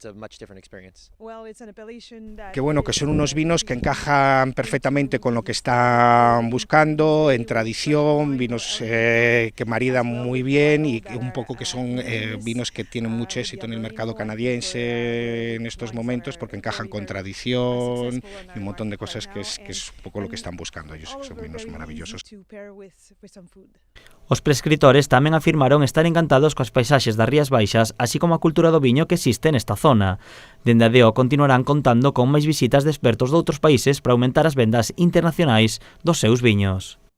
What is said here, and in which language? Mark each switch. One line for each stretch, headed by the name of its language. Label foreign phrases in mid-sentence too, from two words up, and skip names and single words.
Spanish: Qué bueno, que son unos vinos que encajan perfectamente con lo que están buscando, en tradición, vinos que maridan muy bien y un poco que son vinos que tienen mucho éxito en el mercado canadiense en estos momentos porque encajan con tradición y un montón de cosas que es un poco lo que están buscando ellos, que son vinos maravillosos.
Galician: Os prescritores tamén afirmaron estar encantados coas paisaxes das Rías Baixas, así como a cultura do viño que existe nesta zona. Dende a DO continuarán contando con máis visitas de expertos de outros países para aumentar as vendas internacionais dos seus viños.